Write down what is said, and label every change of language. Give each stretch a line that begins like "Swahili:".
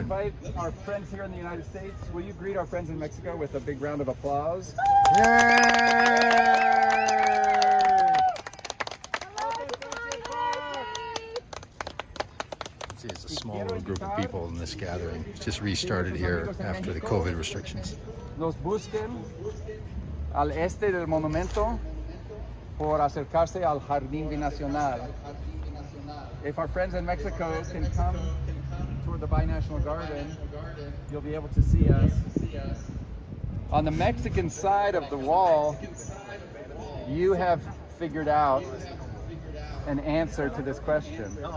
English: invite our friends here in the United States. Will you greet our friends in Mexico with a big round of applause? See, it's a small little group of people in this gathering. It's just restarted here after the COVID restrictions.
Spanish: Nos busquen al este del monumento por acercarse al Jardín Binacional.
English: If our friends in Mexico can come toward the binational garden, you'll be able to see us. On the Mexican side of the wall, you have figured out an answer to this question.